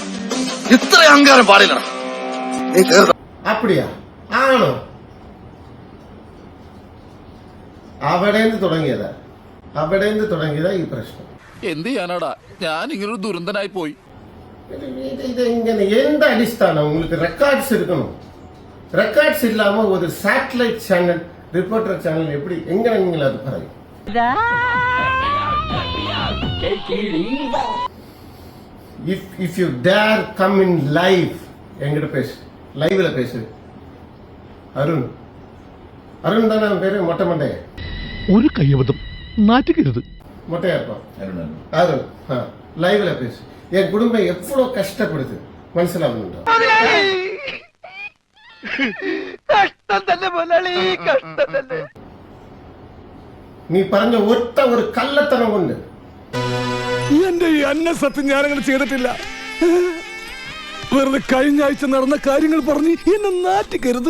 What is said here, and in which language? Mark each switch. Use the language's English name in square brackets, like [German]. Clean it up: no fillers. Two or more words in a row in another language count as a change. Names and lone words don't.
[Malayalam] ഇത്ര അഹങ്കാരം പാടില്ലടാ, നീ തീർന്നു. അപ്പടിയാ? ആണോ? അവിടെ നിന്ന് തുടങ്ങിയതാ ഈ പ്രശ്നം. എന്ത് ചെയ്യാനാടാ, ഞാൻ ഇങ്ങനൊരു ദുരന്തനായി പോയി. ഇതെങ്ങനെ? എന്ത് അടിസ്ഥാനം? [Tamil] உங்களுக்கு ரெக்கார்ட்ஸ் இருக்கணும். ரெக்கார்ட்ஸ் இல்லாம ஒரு சாட்டலைட் சேனல், ரிப்போர்ட்டர் சேனல் எப்படி எங்க நீங்கள் அது പറയും? [English] if you dare come in live [Tamil] எங்கிட்ட பேசு, லைவ்ல பேசு. அருண் தானே பேரு? மொட்டை மண்டே [Malayalam] ഒരു കയ്യബദ്ധം നാറ്റുകരുത്. [Tamil] மொட்டையா இருப்பான் அருண். லைவ்ல பேசு. என் குடும்பம் எவ்வளவு கஷ்டப்படுது മനസ്സിലാവുന്നുണ്ടോ? [Malayalam] നീ പറഞ്ഞ ഒറ്റ ഒരു കള്ളത്തനം കൊണ്ട് എന്റെ ഈ അന്നസത്യം ഞാനങ്ങനെ ചെയ്തിട്ടില്ല. വെറുതെ കഴിഞ്ഞ ആഴ്ച നടന്ന കാര്യങ്ങൾ പറഞ്ഞ് എന്നെ നാറ്റിക്കരുത്.